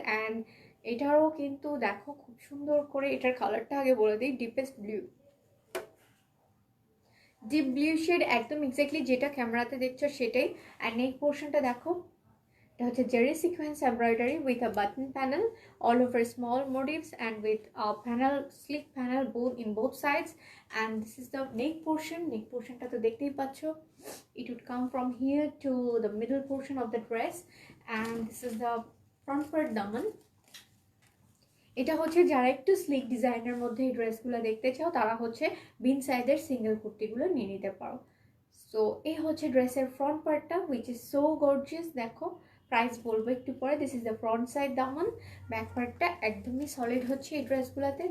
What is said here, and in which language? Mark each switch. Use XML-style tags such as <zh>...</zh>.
<bn>And এটারও কিন্তু দেখো খুব সুন্দর করে, এটার কালারটা আগে বলে দিই, ডিপ ব্লু শেড, একদম এক্স্যাক্টলি যেটা ক্যামেরাতে দেখছো সেটাই।</bn> <en>and</en> <bn>নেক পোর্শনটা দেখো, এটা হচ্ছে</bn> <en>Zari sequence embroidery with a button panel all over small motifs and with a sleek panel both in both sides. And this is the neck portionটা</en> <bn>তো দেখতেই পাচ্ছ,</bn> <en>it would come from here to the middle portion of the dress. And this is the front part daman.</en> <bn>এটা হচ্ছে যারা একটু slick ডিজাইনের মধ্যে এই ড্রেসগুলো দেখতে চাও তারা হচ্ছে বিন সাইজের সিঙ্গেল কুর্তিগুলো নিয়ে নিতে পারো। সো এই হচ্ছে ড্রেসের ফ্রন্ট পার্টটা</bn> <en>Which is so gorgeous.</en> <bn>দেখো, প্রাইস বলবো একটু পরে।</bn> <en>this is the front side দামান,</en> <bn>back পার্টটা একদমই সলিড হচ্ছে এই ড্রেসগুলোতে।</bn>